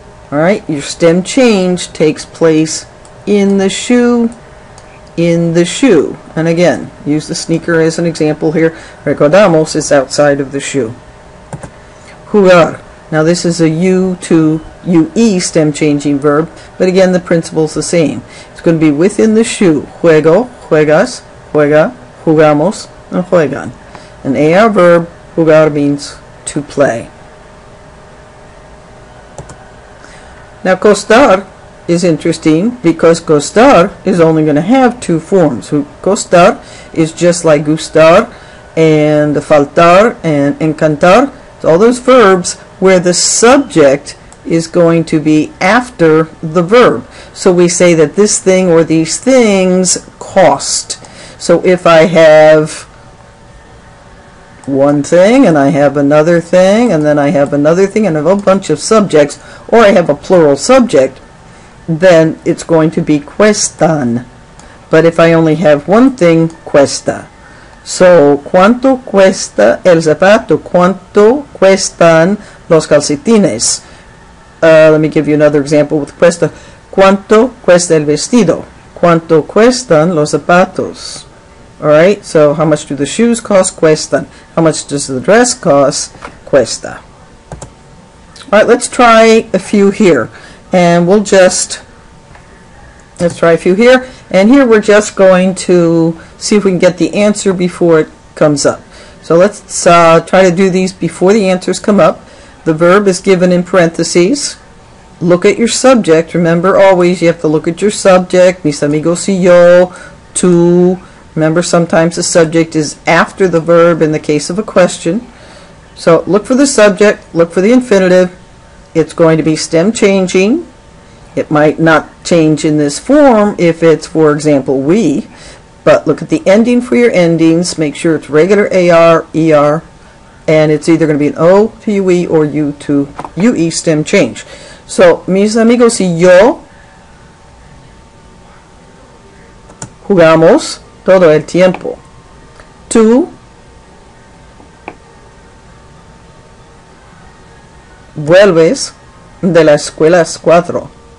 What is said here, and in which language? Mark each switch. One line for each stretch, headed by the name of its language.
English: Alright, your stem change takes place in the shoe, in the shoe. And again, use the sneaker as an example here. Recordamos is outside of the shoe. Jugar. Now this is a U to UE stem changing verb, but again the principle is the same. It's going to be within the shoe.
Spanish: Juego, juegas, juega, jugamos, and juegan.
English: An AR verb, jugar, means to play. Now costar is interesting because costar is only going to have two forms. Costar is just like gustar and faltar and encantar. So all those verbs where the subject is going to be after the verb. So we say that this thing or these things cost. So if I have one thing and I have another thing and then I have another thing and I have a bunch of subjects, or I have a plural subject, then it's going to be cuestan. But if I only have one thing, cuesta.
Spanish: So, ¿cuánto cuesta el zapato? ¿Cuánto cuestan los calcetines? Let me give you another example with cuesta. ¿Cuánto cuesta el vestido? ¿Cuánto cuestan los zapatos?
English: Alright, so how much do the shoes cost? Cuestan. How much does the dress cost? Cuesta. Alright, let's try a few here. And we'll just, let's try a few here. And here we're just going to see if we can get the answer before it comes up. So let's try to do these before the answers come up. The verb is given in parentheses. Look at your subject. Remember, always you have to look at your subject.
Spanish: Mis amigos y yo, tú.
English: Remember, sometimes the subject is after the verb in the case of a question. So look for the subject, look for the infinitive. It's going to be stem changing. It might not change in this form if it's, for example, we. But look at the ending for your endings. Make sure it's regular AR, ER, and it's either going to be an O to UE or U to UE stem change.
Spanish: So, mis amigos y yo jugamos todo el tiempo. Tú vuelves de la escuela a las 4.